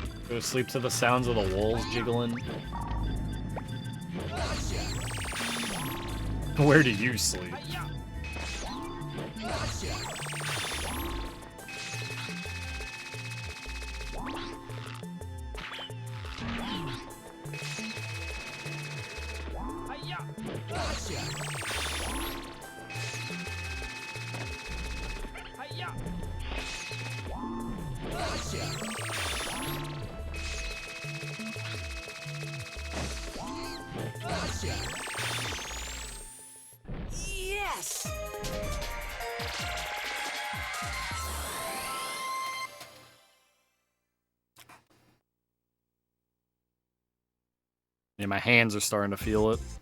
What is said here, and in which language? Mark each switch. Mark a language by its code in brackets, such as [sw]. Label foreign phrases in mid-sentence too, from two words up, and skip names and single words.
[en] Go to sleep to the sounds of the walls jiggling. Where do you sleep? Hi-ya! Hi-ya! Hi-ya! Yes! Yeah, my hands are starting to feel it.